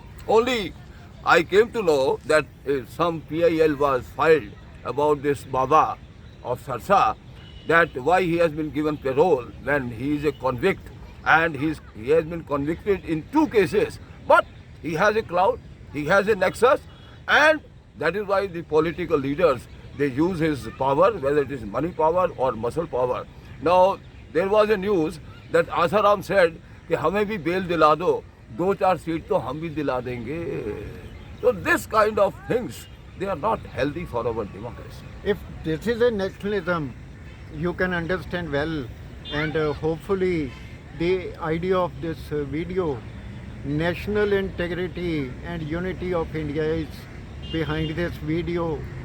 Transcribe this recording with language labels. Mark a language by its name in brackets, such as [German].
[English] Only I came to know that some PIL was filed about this Baba of Sarsa, that why he has been given parole when he is a convict, and he has been convicted in 2 cases. But he has a clout, he has a nexus, and that is why the political leaders, they use his power, whether it is money power or muscle power. Now, there was a news that Asaram said [Hindi] कि हमें भी bell दिला दो, 2-4 seat तो हम भी दिला देंगे. [English] So this kind of things, they are not healthy for our democracy. If this is a nationalism, you can understand well, and hopefully the idea of this video, national integrity and unity of India, is behind this video.